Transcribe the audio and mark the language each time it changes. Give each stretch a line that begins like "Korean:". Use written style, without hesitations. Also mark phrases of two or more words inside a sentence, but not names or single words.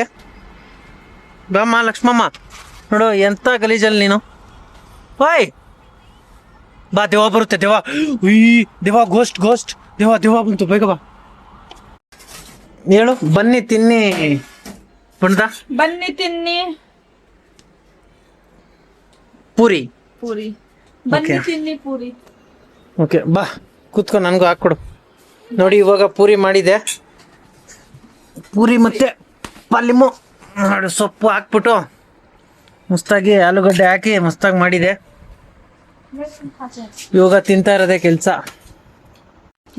Kannada: ಬಾಮ್ಮ ಲಕ್ಷ್ಮಮ್ಮ, ನೋಡು ಎಂಥ ಗಲೀಜಲ್ಲಿ ನೀನು. ಓಯ್ ಬಾ, ದೇವ ಬರುತ್ತೆ. ದೇವ ಗೋಸ್ಟ್ ದೇವ ಬಂತು, ಬೇಗ ಬಾ. ಹೇಳು. ಬನ್ನಿ ತಿನ್ನಿ ಬಂದ. ಬನ್ನಿ ತಿನ್ನಿ ಪೂರಿ. ಬನ್ನಿ ತಿನ್ನಿ ಪೂರಿ. ಓಕೆ, ಬಾ ಕೂತ್ಕೊ, ನನಗೂ ಹಾಕ್ಕೊಡು. ನೋಡಿ ಇವಾಗ ಪೂರಿ ಮಾಡಿದೆ. ಪೂರಿ ಮತ್ತೆ ಪಲ್ಯಮು ನೋಡಿ, ಸೊಪ್ಪು ಹಾಕ್ಬಿಟ್ಟು ಮಸ್ತಾಗಿ ಆಲೂಗಡ್ಡೆ ಹಾಕಿ ಮಸ್ತಾಗಿ ಮಾಡಿದೆ. ಇವಾಗ ತಿಂತಾ ಇರೋದೇ ಕೆಲಸ.